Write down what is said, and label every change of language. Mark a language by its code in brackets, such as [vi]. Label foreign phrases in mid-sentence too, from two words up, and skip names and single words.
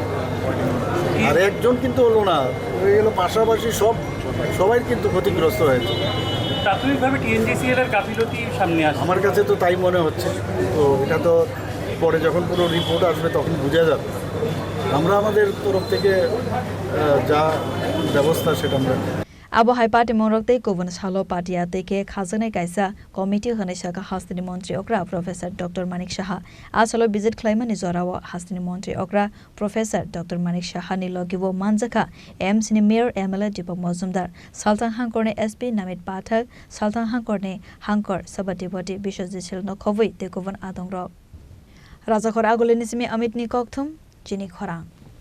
[bn] আর একজন কিন্তু হলো না, হয়ে গেলো পাশাপাশি সবাই কিন্তু ক্ষতিগ্রস্ত হয়েছে। প্রাথমিকভাবে টিএনজিসিএল এর গাফিলতি সামনে আসে, আমার কাছে তো তাই মনে হচ্ছে। তো এটা তো পরে যখন পুরো রিপোর্ট আসবে তখন বোঝা যাবে। আমরা আমাদের তরফ থেকে যা ব্যবস্থা সেটা আমরা [trp] Abo hai party mongrokte Kovan Salo Party ateke khazane kaisa committee hane shaka hastini montri okra Professor Dr. Manik Shaha asalo visit claimani zorawa hastini montri okra Professor Dr. Manik Shaha ni logibo manjaka MC ni Mayor MLA Deepak Mozumdar Sultan Hangkorne SP Namit Pathak Sultan Hangkorne Hangkor Sabatiboti Bishojit Chilno Khowai te Kovan Adongro Rajakhor Agolinismi Amit ni Kokthum Chini Khorang